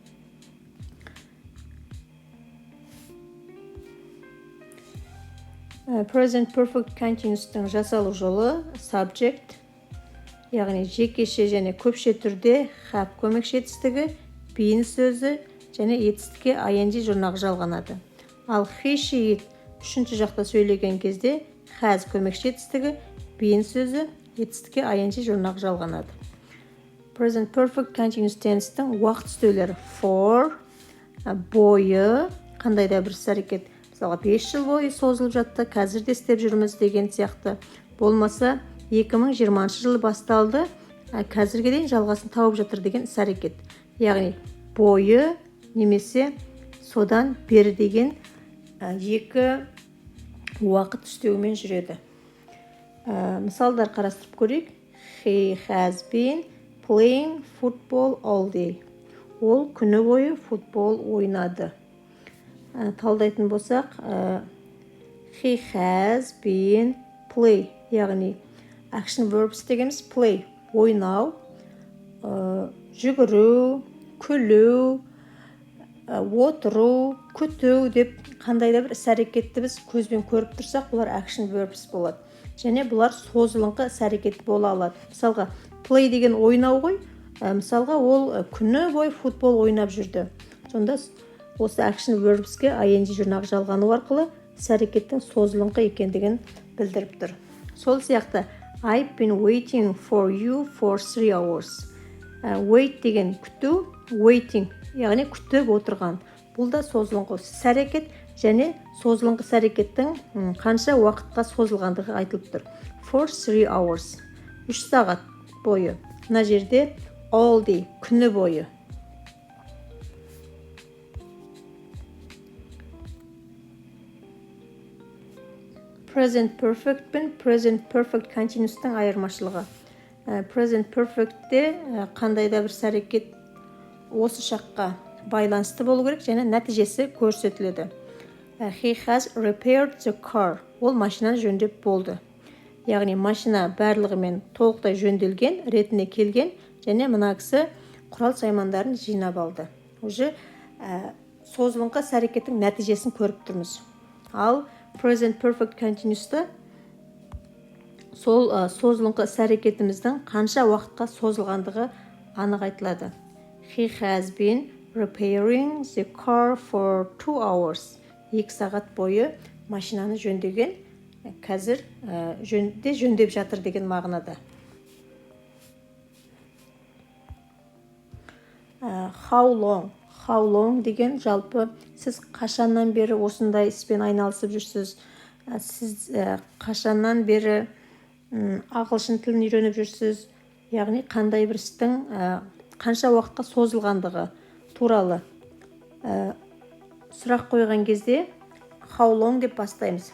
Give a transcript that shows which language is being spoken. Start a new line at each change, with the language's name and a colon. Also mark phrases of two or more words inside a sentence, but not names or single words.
English: Present Perfect Continuous-тың
Kazakh: жасалу жолы subject, яғни жекеше және көпше түрде have көмекші етістігі, been сөзі және етістікке ing жұрнағы жалғанады. Ал he, she, it үшінші жақта сөйлеген кезде has көмекші етістігі, been сөзі, етістікке ing жұрнағы жалғанады.
English: Present Perfect Continuous tense-тің
Kazakh: уақыт үстеулері for, бойы, қандай да бір іс-әрекет 5 жыл бойы созылып жатты, қазір де істеп жүрміз деген сияқты. Болмаса 2020 жылы басталды, қазірге дейін жалғасын тауып жатыр деген іс-әрекет. Яғни бойы немесе содан бері деген екі уақыт үстеуімен жүреді. Мысалдар қарастырып көрейік.
English: He has been playing football all day.
Kazakh: Ол күні бойы футбол ойнады. Талдайтын болсақ,
English: he has been play,
Kazakh: яғни
English: action verbs
Kazakh: дегеніміз play, ойнау, жүгіру, күлу, отыру, күту деп қандай да бір іс-әрекетті біз көзбен көріп тұрсақ, бұлар
English: action verbs
Kazakh: болады. Және бұлар созылыңқы іс-әрекет бола алады. Мысалға, play деген ойнау ғой, мысалға ол күні бойы футбол ойнап жүрді. Сонда осы
English: action verbs-ке
Kazakh: ing жұрнағы жалғану арқылы іс-әрекеттің созылыңқы екендігін білдіріп тұр. Сол сияқты
English: I've been waiting for you for 3 hours.
Kazakh: Wait деген күту, waiting, яғни күтіп отырған. Бұл да созылыңқы іс-әрекет және созылыңқы іс-әрекеттің қанша уақытқа созылғандығы айтылып тұр.
English: For 3 hours.
Kazakh: 3 сағат бойы. Мына жерде
English: all day,
Kazakh: күні бойы.
English: Present Perfect
Kazakh: пен
English: Present Perfect Continuous-тың
Kazakh: айырмашылығы.
English: Present Perfect-те
Kazakh: қандай да бір іс-әрекет осы шаққа байланысты болу керек және нәтижесі көрсетіледі.
English: He has repaired the car.
Kazakh: Ол машинаны жөндеп болды. Яғни машина барлығымен толықтай жөнделген, ретіне келген және мына кісі құрал саймандарын жинап алды. Уже созылыңқы іс-әрекеттің нәтижесін көріп тұрмыз. Ал
English: Present Perfect Continuous-та
Kazakh: сол созылыңқы іс-әрекетіміздің қанша уақытқа созылғандығы анық айтылады.
English: He has been repairing the car for 2 hours.
Kazakh: 2 сағат бойы машинаны жөндеген, қазір жөндеп жатыр деген мағынада.
English: How long? How long
Kazakh: деген жалпы сіз қашаннан бері осындай іспен айналысып жүрсіз, сіз қашаннан бері ағылшын тілін үйреніп жүрсіз, яғни қандай бір істің қанша уақытқа созылғандығы туралы сұрақ қойған кезде
English: how long
Kazakh: деп бастаймыз.